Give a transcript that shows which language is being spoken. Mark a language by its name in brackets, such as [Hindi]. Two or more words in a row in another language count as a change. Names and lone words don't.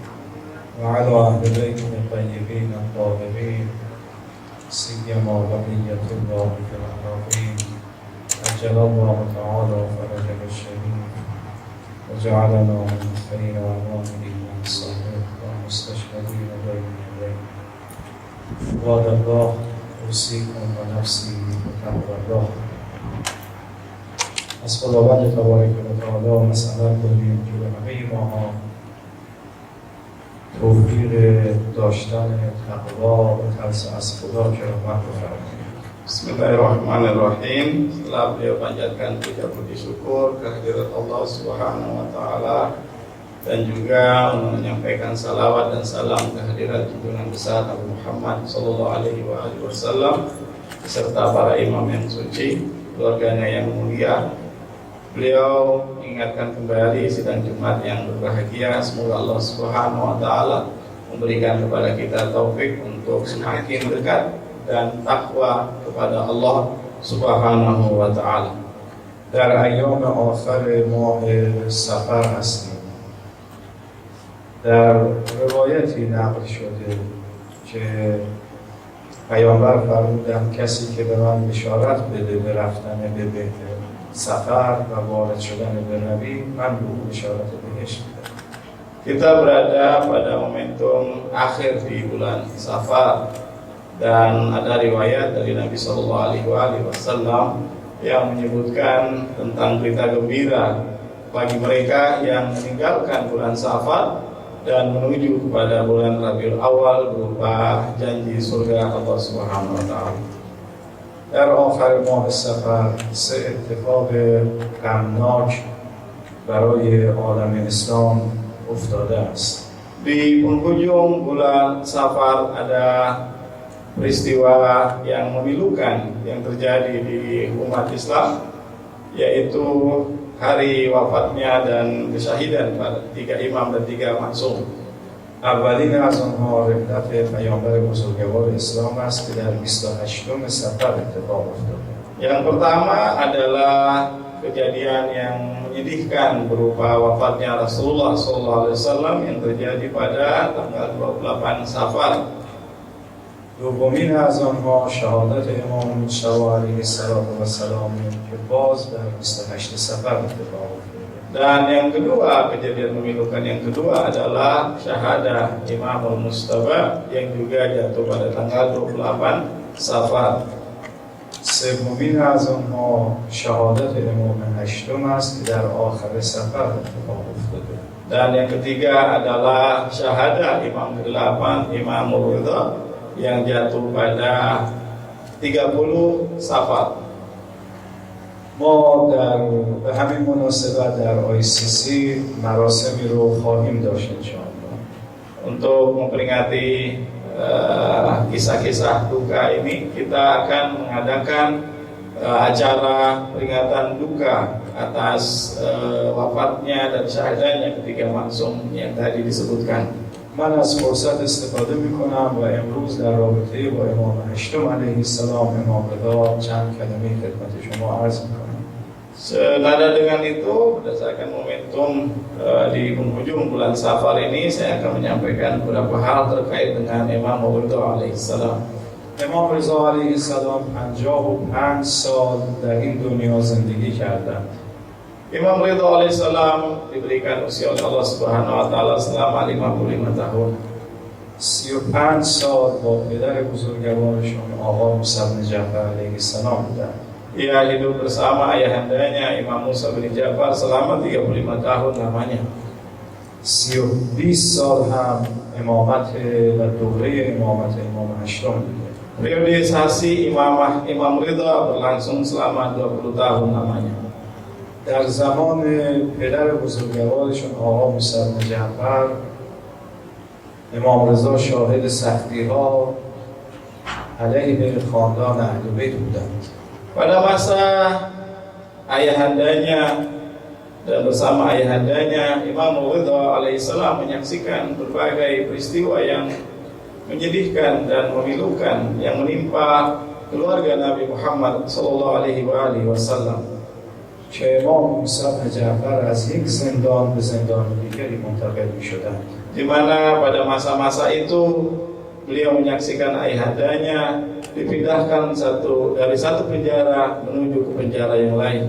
[Arabic] وعلى أهل بيته الطيبين الطاهرين، سيما بقية الله في الأرضين، أجل الله تعالى فرجه الشريف، وجعلنا من خير أعوانه وصحبه ومستشهدين بين يديه. عباد الله، أوصيكم ونفسي بتقوى الله. [Persian] از خداوند [Arabic] تبارک و تعالی [Persian] مسئلت داریم که به همه ماها توفیق داشتن تقوا و ترس از خدا کرامت بفرمایید. [Indonesian] Bismillahirrahmanirrahim. Setelah beliau panjatkan puji syukur kehadirat Allah [Arabic] سبحانه وتعالى [Indonesian] dan juga menyampaikan salawat dan salam kehadirat junjungan besar Nabi Muhammad [Arabic] صلى الله عليه وسلم [Indonesian] beserta para imam yang suci, keluarganya yang mulia. Beliau ingatkan kembali sidang Jumat yang berbahagia. Semoga Allah [Arabic] سبحانه وتعالى [Indonesian] memberikan kepada kita taufik untuk semakin dekat dan takwa kepada Allah [Arabic] سبحانه وتعالى. [Persian] در ایام آخر ماه سفر هستیم. در روایتی نقل شده که پیامبر فرمودند کسی که به من بشارت بده به رفتن به سفر و وارد شدن به نبی، من به او بشارت بهشت میدم. [Indonesian] Kita berada pada momentum akhir di bulan Safar dan ada riwayat dari Nabi [Arabic] صلى الله عليه وسلم [Indonesian] yang menyebutkan tentang berita gembira bagi mereka yang meninggalkan bulan Safar dan menuju kepada bulan Rabiul Awal berupa janji surga Allah [Arabic] سبحانه وتعالى. [Persian] در آخر ماه سفر سه اتفاق غمناک برای عالم اسلام افتاده است. [Indonesian] Di penghujung bulan Safar ada peristiwa yang memilukan yang terjadi di umat Islam, yaitu hari wafatnya dan kesyahidan pada 3 imam dan 3 maksum. [Persian] اولین از آنها رحلت پیامبر بزرگوار اسلام است که در 28 سفر اتفاق افتاده. [Indonesian] Yang pertama adalah kejadian yang menyedihkan berupa wafatnya Rasulullah SAW yang terjadi pada tanggal 28 Safar. [Persian] دومین از آنها شهادت امام مجتبی [Arabic] علیه السلام [Persian] که باز در 28 سفر اتفاق افتاده. [Indonesian] Dan yang kedua, kejadian memilukan yang kedua adalah syahadah Imam Mustafa yang juga jatuh pada tanggal 28 Safar. [Persian] سومین از آنها شهادت امام هشتم است که در آخر سفر اتفاق افتاده. [Indonesian] Dan yang ketiga adalah syahadah Imam ke-8 Imam Ridha yang jatuh pada 30 Safar. [Persian] ما به همین مناسبت در ICC مراسمی رو خواهیم داشت انشاءالله. [Indonesian] Untuk memperingati kisah-kisah duka ini, kita akan mengadakan acara peringatan duka atas wafatnya dan syahadanya ketiga maksum yang tadi disebutkan. [Persian] من از فرصت استفاده میکنم و امروز در رابطه با امام هشتم [Arabic] علیه السلام [Persian] امام رضا چند کلمه خدمت شما عرض میکنم. [Indonesian] Senada dengan itu, berdasarkan momentum di penghujung bulan Safar ini, saya akan menyampaikan beberapa hal terkait dengan Imam Ridha alaihissalam. [Persian] امام رضا علیه السلام 55 سال در این دنیا زندگی کردند. [Indonesian] Imam Ridha alaihissalam diberikan usia oleh Allah [Arabic] سبحانه وتعالى [Indonesian] selama 55 tahun. [Persian] 35 سال با پدر بزرگوارشون آقا موسی بن جعفر [Arabic] علیه السلام [Persian] بودند. [Indonesian] Ia hidup bersama ayahandanya Imam Musa bin Ja'far selama 35 tahun lamanya. [Persian] 20 سال هم امامت و دوره امامت امام هشتم بوده. [Indonesian] Periodisasi imamah Imam Ridha berlangsung selama 20 tahun lamanya. [Persian] در زمان پدر بزرگوارشون آقا موسی بن جعفر امام رضا شاهد سختی ها علیه خاندان اهل بیت بودند. [Indonesian] Pada masa ayahandanya dan bersama ayahandanya Imam Ridha alaihissalam menyaksikan berbagai peristiwa yang menyedihkan dan memilukan yang menimpa keluarga Nabi Muhammad [Arabic] صلى الله عليه وسلم. [Persian] که امام موسی بن جعفر از یک زندان به زندان دیگری منتقل می‌شدند. [Indonesian] Di mana pada masa-masa itu beliau menyaksikan ayahandanya dipindahkan dari satu penjara menuju ke penjara yang lain.